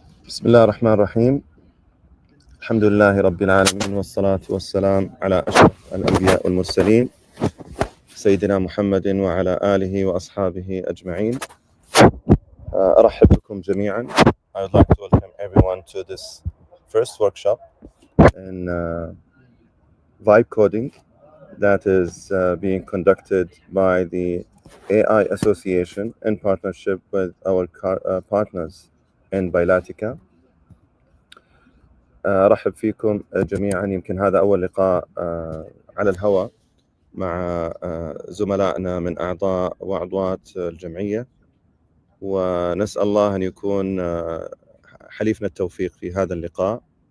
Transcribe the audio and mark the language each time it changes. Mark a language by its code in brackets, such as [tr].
[ar] بسم الله الرحمن الرحيم. الحمد لله رب العالمين، والصلاة والسلام على أشرف الأنبياء والمرسلين سيدنا محمد وعلى آله وأصحابه أجمعين. أرحب بكم جميعا. [en] I would like to welcome everyone to this first workshop in vibe coding that is being conducted by the AI Association in partnership with our partners in Bilatica. [ar] أرحب فيكم جميعا. يمكن هذا أول لقاء على الهواء مع زملائنا من أعضاء وعضوات الجمعية، ونسأل الله أن يكون حليفنا التوفيق في هذا اللقاء.